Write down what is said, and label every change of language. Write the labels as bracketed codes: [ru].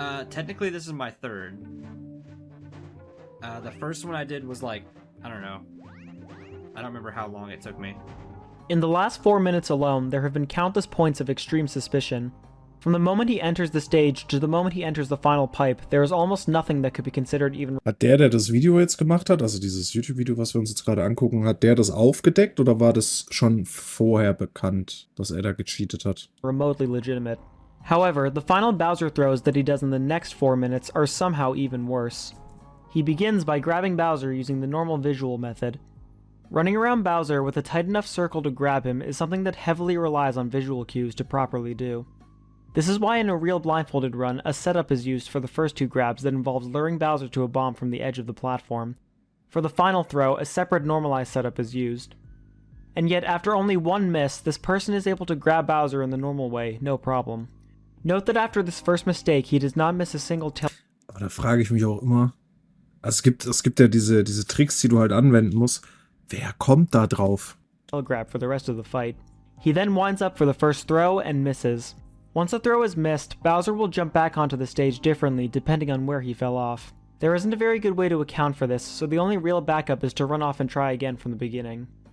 [en] Technically this is my third. The first one I did was like, I don't know. I don't remember how long it took me. In the last 4 minutes alone, there have been countless points of extreme suspicion. From the moment he enters the stage to the moment he enters the final pipe, there is almost nothing that could be considered even. [de] Hat der das Video jetzt gemacht hat, also dieses YouTube-Video, was wir uns jetzt gerade angucken, hat der das aufgedeckt oder war das schon vorher bekannt, dass er da gecheatet hat? [en] Remotely legitimate. However, the final Bowser throws that he does in the next 4 minutes are somehow even worse. He begins by grabbing Bowser using the normal visual method. Running around Bowser with a tight enough circle to grab him is something that heavily relies on visual cues to properly do. This is why in a real blindfolded run, a setup is used for the first 2 grabs that involves luring Bowser to a bomb from the edge of the platform. For the final throw, a separate normalized setup is used. And yet, after only 1 miss, this person is able to grab Bowser in the normal way, no problem. Note that after this first mistake, he does not miss a single tail. [de] Aber da frage ich mich auch immer, es gibt ja diese Tricks, die du halt anwenden musst. Wer kommt da drauf? [en] Grab for the rest of the fight. He then winds up for the first throw and misses. Once a throw is missed, Bowser will jump back onto the stage differently depending on where he fell off. There isn't a very good way to account for this, so the only real backup is to run off and try again from the beginning.